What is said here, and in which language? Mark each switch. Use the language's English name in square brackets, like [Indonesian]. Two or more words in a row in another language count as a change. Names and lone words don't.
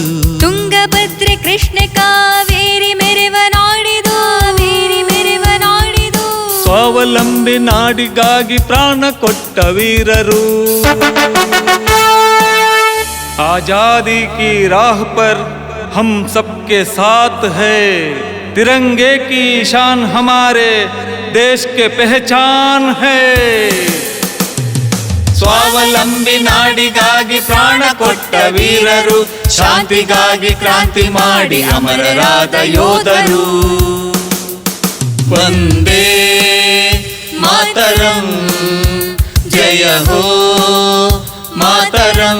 [Kannada] ತುಂಗಭದ್ರೆ ಕೃಷ್ಣ ಕಾವೇರಿ ಮೆರೆವ ನಾಡಿದು, ಕಾವೇರಿ ಮೆರೆವ ನಾಡಿದು. ಸ್ವಾವಲಂಬಿ ನಾಡಿಗಾಗಿ ಪ್ರಾಣ ಕೊಟ್ಟ ವೀರರು. [Hindi] आजादी की राह पर हम सबके साथ है, तिरंगे की शान हमारे देश के पहचान है. [Kannada] ಸ್ವಾವಲಂಬಿ ನಾಡಿಗಾಗಿ ಪ್ರಾಣ ಕೊಟ್ಟ ವೀರರು, ಶಾಂತಿಗಾಗಿ ಕ್ರಾಂತಿ ಮಾಡಿ ಅಮರರಾದ ಯೋಧರು. ವಂದೇ ಮಾತರಂ ಜಯ ಹೋ ಮಾತರಂ.